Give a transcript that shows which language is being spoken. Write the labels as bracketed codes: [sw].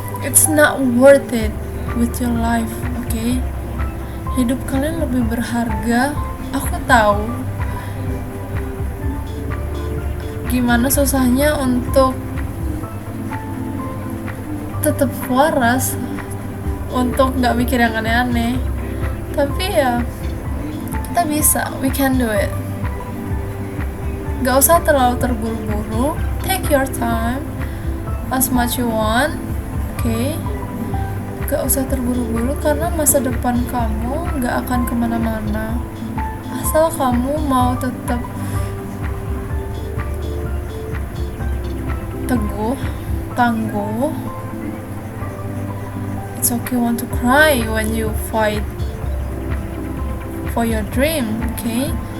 [en] It's not worth it with your life, okay? [id] Hidup kalian lebih berharga. Aku tahu gimana susahnya untuk tetap waras, untuk nggak mikir yang aneh-aneh, tapi ya kita bisa, [en] we can do it. [id] Gak usah terlalu terburu-buru, [en] take your time as much you want, okay? [id] Gak usah terburu-buru karena masa depan kamu gak akan kemana-mana asal kamu mau tetap teguh, tangguh. [en] It's okay want to cry when you fight for your dream, okay?